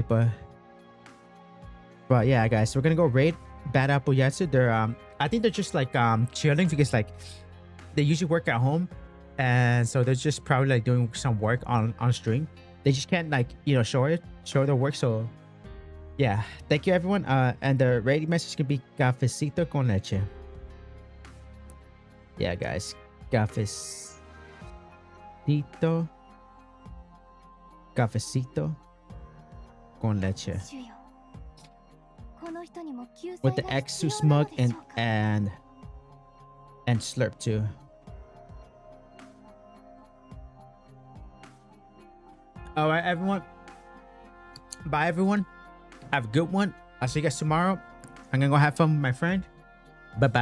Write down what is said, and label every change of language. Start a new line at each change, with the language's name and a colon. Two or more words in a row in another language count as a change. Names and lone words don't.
English: But yeah, guys, we're gonna go raid Bad Apple Yatsu. They're I think they're just like chilling because like they usually work at home, and so they're just probably like doing some work on stream. They just can't like, you know, show their work. So yeah, thank you everyone. And the rating message can be
Spanish: cafecito con leche.
English: Yeah, guys,
Spanish: cafecito con leche.
Japanese: 主よこの人にも救済
English: With the
Japanese: が
English: X
Japanese: 必要なの
English: smug
Japanese: でしょうか
English: and slurp too. All right, everyone. Bye, everyone. Have a good one. I'll see you guys tomorrow. I'm gonna go have fun with my friend.